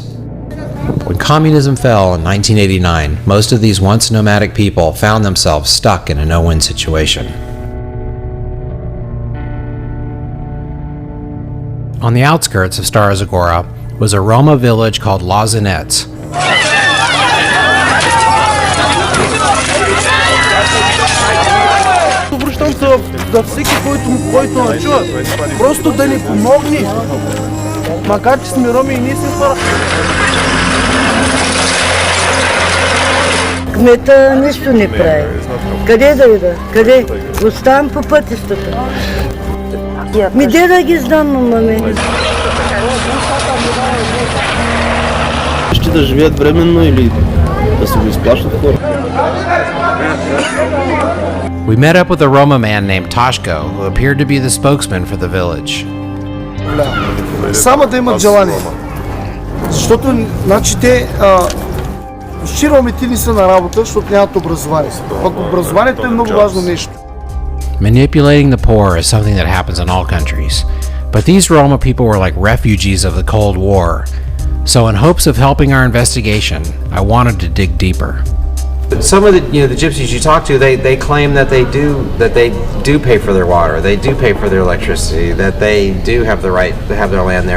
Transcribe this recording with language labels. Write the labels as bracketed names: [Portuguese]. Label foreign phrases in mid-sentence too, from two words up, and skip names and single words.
[English] When communism fell in 1989, most of these once nomadic people found themselves stuck in a no-win situation. On the outskirts of Stara Zagora was a Roma village called Lazinets. [Bulgarian] Обръщам се за всеки, който ме чува, просто да ни помогне, макар че сме роми и ние сме хора. Кмета нищо не прави. Къде да ида? Къде? Оставам по пътищата. Ми де да ги знам, маме. Ще да живеят временно или да се го изплащат хора. [English] We met up with a Roma man named Toshko, who appeared to be the spokesman for the village. [Bulgarian] Само да имат желание. Защото, значи, те ромите не са на работа, защото нямат образование. Пък образованието е много важно нещо. [English] Manipulating the poor is something that happens in all countries. But these Roma people were like refugees of the Cold War. So in hopes of helping our investigation, I wanted to dig deeper. Some of the gypsies you talk to, they claim that they do pay for their water, they do pay for their electricity, that they do have the right to have their land there.